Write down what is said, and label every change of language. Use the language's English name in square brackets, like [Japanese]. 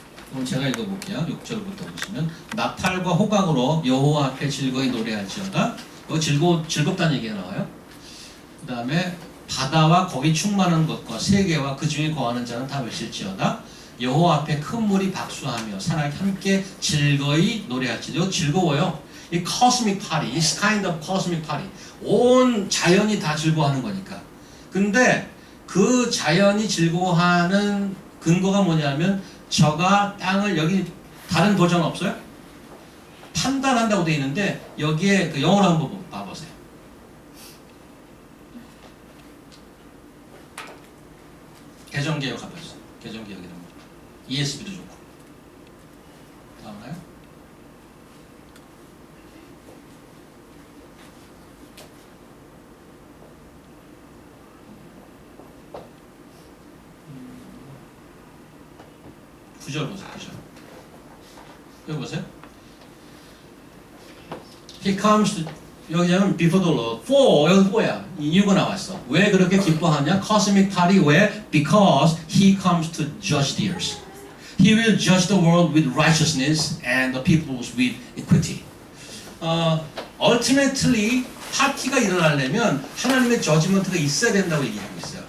[Korean] 그럼 제가 읽어볼게요. 6절부터 보시면 나팔과 호각으로 여호와 앞에 즐거이 노래할지어다. 여기 즐겁다는 얘기가 나와요. 그 다음에 바다와 거기 충만한 것과 세계와 그 중에 거하는 자는 다 외칠지어다. 여호와 앞에 큰 물이 박수하며 사람이 함께 즐거이 노래할지어다. 이거 즐거워요. 이 [English] cosmic party, it's kind of cosmic party. [Korean] 온 자연이 다 즐거워하는 거니까. 근데 그 자연이 즐거워하는 근거가 뭐냐면 저가 땅을 여기 다른 버전 없어요? 판단한다고 되어 있는데 여기에 그 영어로 한번 봐보세요. 개정개혁 가보세요. 개정개혁이라는 거. ESV도 좋고. 나오나요? 구절 보세요. 9절. 여기 보세요. [English] He comes to [Korean] 여기는 [English] before the Lord. For [Korean] 여기 뭐야? 이유가 나왔어. 왜 그렇게 기뻐하냐? [English] Cosmic party [Korean] 왜? [English] Because he comes to judge the earth. He will judge the world with righteousness and the peoples with equity. [Korean] Ultimately 파티가 일어나려면 하나님의 저지먼트가 있어야 된다고 얘기하고 있어요.